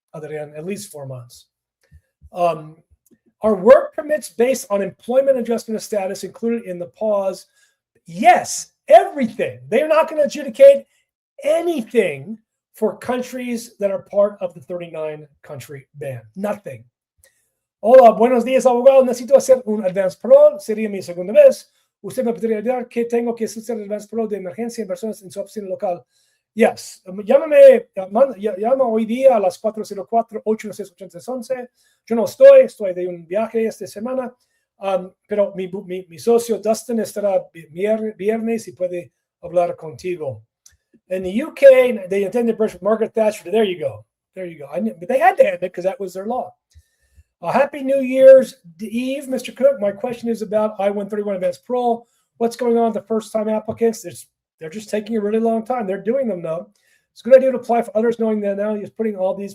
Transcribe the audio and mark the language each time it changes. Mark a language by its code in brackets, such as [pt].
[en] Other than at least 4 months. Are work permits based on employment adjustment of status included in the pause? Yes, everything. They're not going to adjudicate anything for countries that are part of the 39 country ban. Nothing. [es] Hola, buenos días, abogado. Necesito hacer un advance parole. Sería mi segunda vez. Usted me podría ayudar que tengo que hacer advance parole de emergencia en personas en su oficina local. [en] Yes. [es] Llama hoy día a las 404-816-8611. Yo no estoy de un viaje esta semana, pero mi socio Dustin estará viernes y puede hablar contigo. [en] In the UK, they intended to brush with Margaret Thatcher. There you go. But they had to end it because that was their law. Happy New Year's Eve, Mr. Cook. My question is about I-131 advance parole. What's going on with the first-time applicants? They're just taking a really long time. They're doing them, though. It's a good idea to apply for others, knowing that now he's putting all these.